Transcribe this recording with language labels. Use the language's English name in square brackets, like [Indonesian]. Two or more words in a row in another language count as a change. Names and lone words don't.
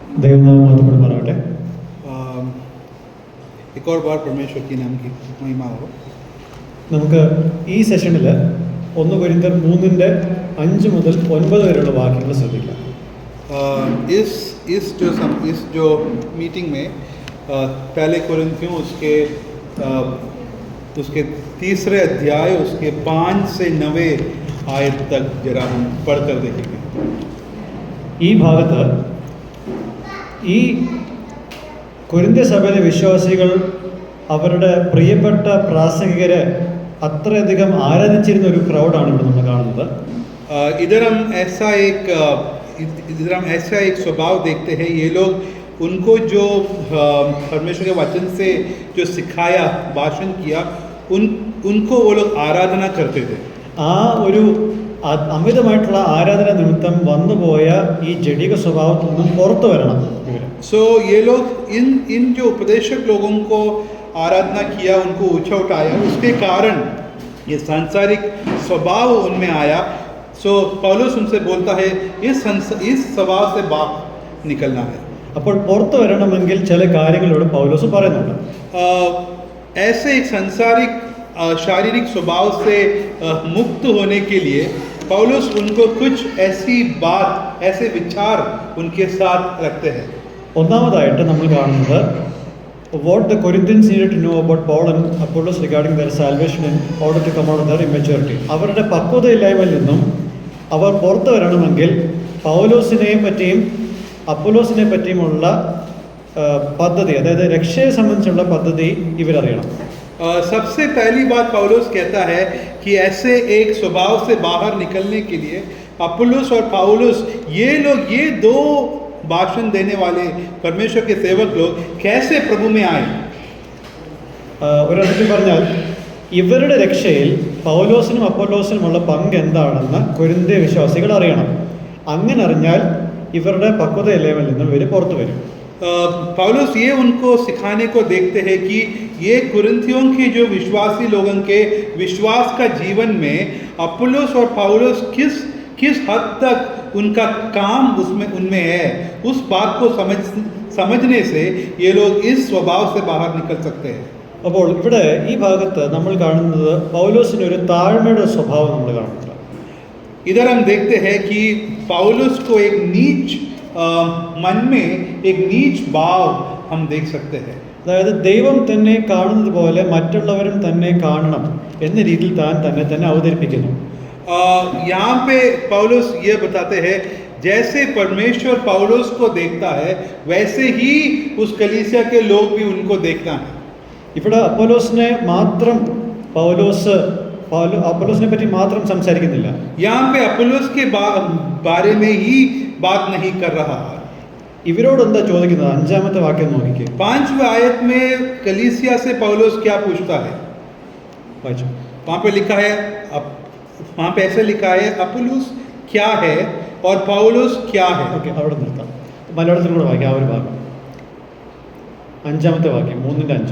[Malayalam] ദൈവനാമം മഹത്വപ്പെടുമാറാകട്ടെ. [Hindi] एक और बार परमेश्वर की नाम की महिमा हो. [Malayalam] നമുക്ക് ഈ സെഷനിൽ 1 കൊരിന്ത്യർ 3:5 മുതൽ 9 വരെയുള്ള വാക്യങ്ങൾ ശ്രദ്ധിക്കാം. [Hindi] इस जो मीटिंग में पहले कोरिन्थियों उसके तीसरे अध्याय उसके 5 से 9 आयत तक जरा हम पढ़कर देखेंगे. [Malayalam] ഈ ഭാഗത്ത് ഈ കൊരിന്ത്യ സഭയിലെ വിശ്വാസികൾ അവരുടെ പ്രിയപ്പെട്ട പ്രാസംഗികരെ അത്രയധികം ആരാധിച്ചിരുന്ന ഒരു ക്രൗഡാണ് ഇവിടെ നമ്മൾ കാണുന്നത്. [Hindi] इधर हम ऐसा एक स्वभाव देखते हैं. ये लोग उनको जो परमेश्वर के वचन से जो सिखाया, भाषण किया, उनको वो लोग आराधना करते थे. [Malayalam] ആ ഒരു അമിതമായിട്ടുള്ള ആരാധന നിമിത്തം വന്നുപോയ ഈ ജഡിക സ്വഭാവത്തിൽ നിന്നും പുറത്തു വരണം. [Hindi] सो ये लोग इन जो उपदेशक लोगों को आराधना किया, उनको ऊंचा उठाया, उसके कारण ये सांसारिक स्वभाव उनमें आया. सो पौलुस उनसे बोलता है इस स्वभाव से बाहर निकलना है. [Malayalam] അപ്പോൾ പുറത്തു വരണമെങ്കിൽ ചില കാര്യങ്ങളോട് പൗലോസ് പറയുന്നുണ്ട്. [Hindi] ऐसे एक सांसारिक शारीरिक स्वभाव से मुक्त होने के लिए पौलुस उनको कुछ ऐसे विचार उनके साथ रखते हैं. [Malayalam] ഒന്നാമതായിട്ട് നമ്മൾ കാണുന്നത് [English] what the Corinthians needed to know about Paul and Apollos regarding their salvation in order to come out of their immaturity. [Malayalam] അവരുടെ പക്വതയില്ലായ്മയിൽ നിന്നും അവർ പുറത്തു വരണമെങ്കിൽ പൗലോസിനെ പറ്റിയും അപ്പൊലോസിനെ പറ്റിയുമുള്ള പദ്ധതി, അതായത് രക്ഷയെ സംബന്ധിച്ചുള്ള പദ്ധതി ഇവരറിയണം. [Hindi] सबसे पहली बात पौलुस कहता है कि ऐसे एक स्वभाव से बाहर निकलने के लिए अपोलोस और पौलुस ये दो भाषण देने वाले परमेश्वर के सेवक लोग कैसे प्रभु में आए. [Malayalam] ഒരർത്ഥത്തിൽ പറഞ്ഞാൽ ഇവരുടെ രക്ഷയിൽ പൗലോസിനും അപ്പൊലോസിനുമുള്ള പങ്ക് എന്താണെന്ന് കൊരിന്ത്യ വിശ്വാസികൾ അറിയണം. അങ്ങനെ അറിഞ്ഞാൽ ഇവരുടെ പക്വതയില്ലായ്മയിൽ നിന്നും ഇവർ പുറത്തു വരും. [Hindi] पौलुस ये उनको सिखाने को देखते हैं कि ये कुरिन्थियों के जो विश्वासी लोगों के विश्वास का जीवन में अपोलोस और पौलुस किस हद तक उनका काम उनमें है, उस बात को समझने से ये लोग इस स्वभाव से बाहर निकल सकते हैं. [Malayalam] അപ്പോൾ ഇവിടെ ഈ ഭാഗത്ത് നമ്മൾ കാണുന്നത് പൗലോസിന് ഒരു താഴ്മയുടെ സ്വഭാവം നമ്മൾ കാണുന്നുണ്ട്. [Hindi] इधर हम देखते हैं कि पौलुस को एक नीच मन में एक नीच भाव हम देख सकते हैं. [Malayalam] അതായത് ദൈവം തന്നെ കാണുന്നത് പോലെ മറ്റുള്ളവരും തന്നെ കാണണം എന്ന രീതിയിൽ താൻ തന്നെ അവതരിപ്പിക്കുന്നു. [Hindi] यहाँ पे पौलुस ये बताते हैं जैसे परमेश्वर पौलुस को देखता है वैसे ही उस कलीसिया के लोग भी उनको देखना है. [Malayalam] ഇവിടെ അപ്പൊലോസിനെ പറ്റി മാത്രം സംസാരിക്കുന്നില്ല. [Hindi] यहाँ पे अपोलोस के बारे में ही बात नहीं कर रहा है. [Malayalam] ഇവരോട് എന്താ ചോദിക്കുന്നത്? 5-ാമത്തെ വാക്യം നോക്കിക്കേ. [Hindi] 5वीं आयत में कलीसिया से पौलुस क्या पूछता है? [Malayalam] വായിച്ചു. [Hindi] वहाँ पे लिखा है, वहाँ पे ऐसे लिखा है अपोलोस क्या है और पौलुस क्या है. [Malayalam] ഓക്കെ, അവിടെ നിർത്താം. മലയാളത്തിൽ കൂടെ വായിക്കാം ആ ഒരു ഭാഗം. 5-ാമത്തെ വാക്യം 3:5.